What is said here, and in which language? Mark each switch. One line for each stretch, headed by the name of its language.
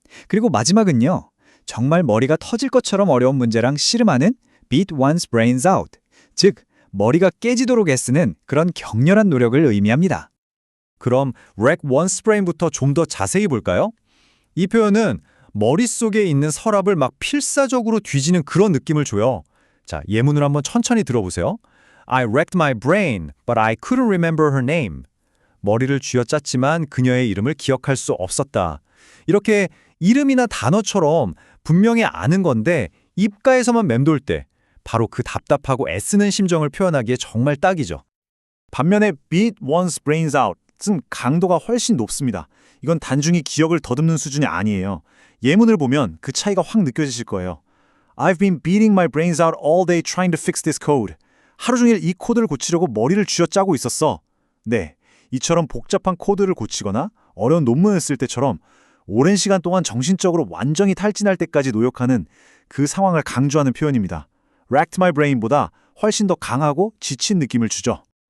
Korean: 그리고 마지막은요, 정말 머리가 터질 것처럼 어려운 문제랑 씨름하는
English: beat one's brains out,
Korean: 즉 머리가 깨지도록 애쓰는 그런 격렬한 노력을 의미합니다. 그럼
English: rack one's brain
Korean: 부터 좀 더 자세히 볼까요? 이 표현은 머릿속에 있는 서랍을 막 필사적으로 뒤지는 그런 느낌을 줘요. 자, 예문을 한번 천천히 들어보세요.
English: I racked my brain, but I couldn't remember her name.
Korean: 머리를 쥐어짰지만 그녀의 이름을 기억할 수 없었다. 이렇게 이름이나 단어처럼 분명히 아는 건데 입가에서만 맴돌 때 바로 그 답답하고 애쓰는 심정을 표현하기에 정말 딱이죠. 반면에
English: beat one's brains out
Korean: 은 강도가 훨씬 높습니다. 이건 단순히 기억을 더듬는 수준이 아니에요. 예문을 보면 그 차이가 확 느껴지실 거예요.
English: I've been beating my brains out all day trying to fix this code.
Korean: 하루 종일 이 코드를 고치려고 머리를 쥐어짜고 있었어. 네, 이처럼 복잡한 코드를 고치거나 어려운 논문을 쓸 때처럼 오랜 시간 동안 정신적으로 완전히 탈진할 때까지 노력하는 그 상황을 강조하는 표현입니다.
English: racked my brain
Korean: 보다 훨씬 더 강하고 지친 느낌을 주죠.